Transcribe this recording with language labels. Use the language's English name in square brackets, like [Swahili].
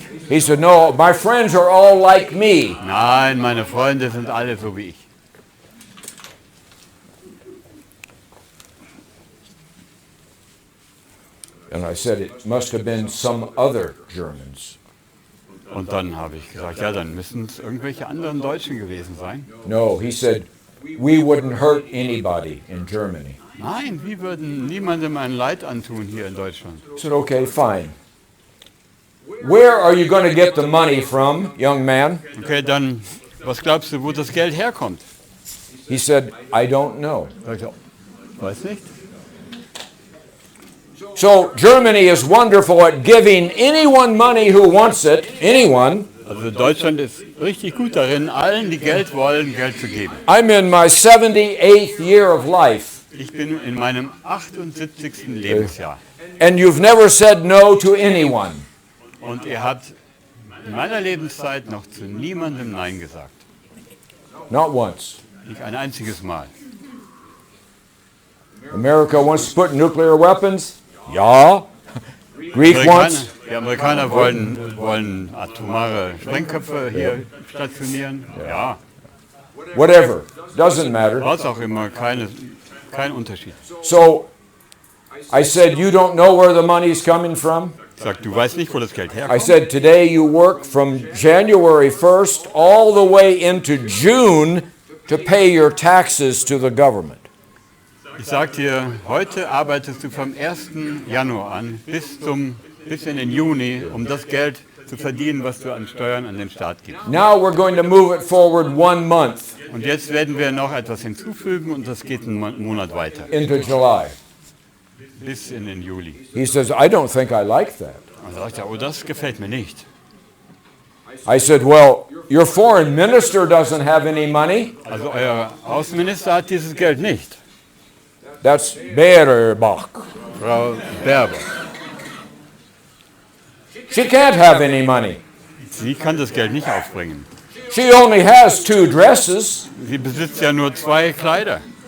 [English] He said, no, my friends are all like me. [German] Nein, meine Freunde sind alle so wie ich. [English] And I said, it must have been some other Germans. [German] Und dann habe ich gesagt, ja, dann müssen es irgendwelche anderen Deutschen gewesen sein. [English] No, he said, we wouldn't hurt anybody in Germany. [German] Nein, wir würden niemandem ein Leid antun hier in Deutschland. [English] I said, okay, fine. Where are you going to get the money from, young man? [German] Okay, dann, was glaubst du, wo das Geld herkommt? [English] He said, I don't know. [German] Sag ich, weiß nicht. [English] So Germany is wonderful at giving anyone money who wants it, anyone. [German] Also Deutschland ist richtig gut darin, allen, die Geld wollen, Geld zu geben. [English] I'm in my 78th year of life, [German] Ich bin in meinem 78. Lebensjahr. [English] and you've never said no to anyone. [German] Und ihr habt in meiner Lebenszeit noch zu niemandem Nein gesagt. [English] Not once. [German] Nicht ein einziges Mal. [English] America wants to put nuclear weapons? [German] Ja. [English] Greek wants? [German] Die Amerikaner wollen atomare Sprengköpfe hier stationieren. Ja, [English] Whatever. Doesn't matter. [German] was auch immer, kein Unterschied. [English] So I said, you don't know where the money's coming from? [German] Ich sag, du weißt nicht, wo das Geld [English] I [German] herkommt. [English] said, today you work from January 1st all the way into June to pay your taxes to the government. [German] Ich sag dir, heute arbeitest du vom 1. Januar an bis in den Juni, um das Geld zu verdienen, was du an Steuern an den Staat gibst. [English] Now we're going to move it forward 1 month [German] Und jetzt werden wir noch etwas hinzufügen und das geht einen Monat weiter, [English] into July. [German] bis in den Juli. [English] He says, I don't think I like that. [German] Dann sagt er, oh, das gefällt mir nicht. [English] I said, well, your foreign minister doesn't have any money. [German] Also euer Außenminister hat dieses Geld nicht. [English] That's Baerbock. [German] Frau Baerbock. [English] She can't have any money. [German] Sie kann das Geld nicht aufbringen. [English] She only has 2 dresses, [German] Sie besitzt ja nur 2 Kleider.